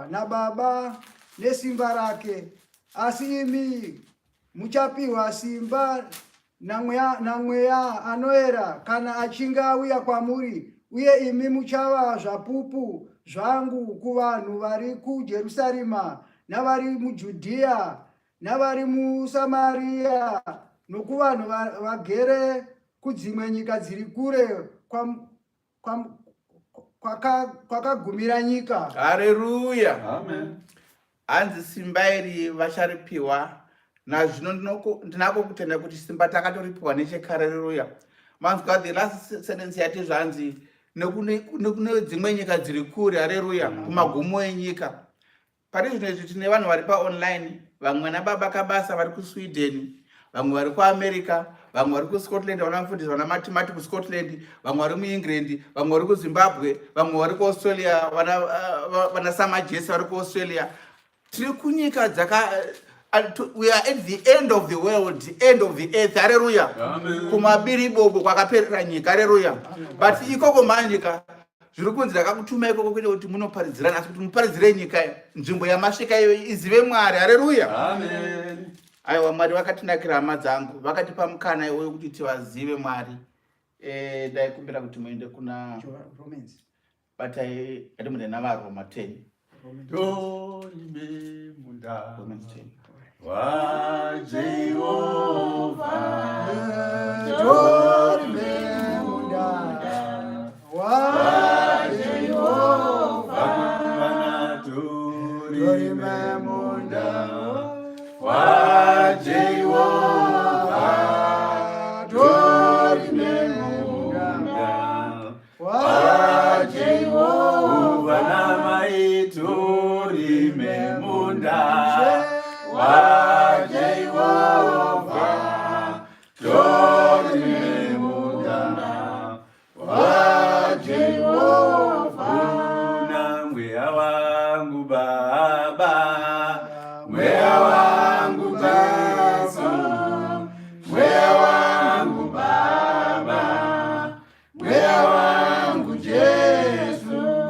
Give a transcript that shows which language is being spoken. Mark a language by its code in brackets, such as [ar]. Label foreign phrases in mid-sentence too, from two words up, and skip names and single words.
[sn] naBaba nesimba rake, asi imi muchapiwa simba namweya anoera kana achinge auya kwamuri, uye imi muchava zvapupu zvangu kuvanhu vari kuJerusarema navari muJudhea navari muSamaria nokuvanhu vagere kudzimwe nyika dziri kure kwakagumira nyika. Haleluya. Amen. Hanzi simba iri vacharipiwa. Nazvino ndinako kutenda kuti simba takatoripiwa nechekare. Haleluya. Manzwa [en] the last sentence [sn] yati zvanzi nekune dzimwe nyika dziri kure. Haleluya. Kumagumo enyika. Pari zvino izvi tine vanhu vari paonline, vamwe nababa kabasa vari kuSweden, vamwe vari kuAmerica, vamwe vari kuScotland vanofundisa vana mathematics kuScotland, vamwe vari muEngland, vamwe vari kuZimbabwe, vamwe vari kuAustralia, vana samajesi vari kuAustralia. Tiri kunyika dzaka [en] we are at the end of the world, the end of the earth. [sn] Hallelujah. Kumabiri bobo kwakaperera nyika. Hallelujah. But ikoko manyika zviri kunzi ndakakutumai ikoko kuita kuti munoparidzira, asi kuti muparidzire nyika nzvimbo yamasvika iyo izive Mwari. Hallelujah. Amen. Aiwa, Mwari vakatinakira hama dzangu, vakatipa mukana iwoyo kuti tivazive Mwari. Ndaikumbira kuti muende kuna Romans. Batai atimuende navaroma 10. Dorime munda Romans 10. wa Jehova. Dorime munda wa Jehova. Vakumana dorime munda wa Jehova. Dorime munda wa Jehova. Namai dorime munda wa Jehova. Dorime munda wa Jehova. Una mweya wangu Baba, mweya wangu Yesu, mweya wangu Baba, mweya wangu Yesu.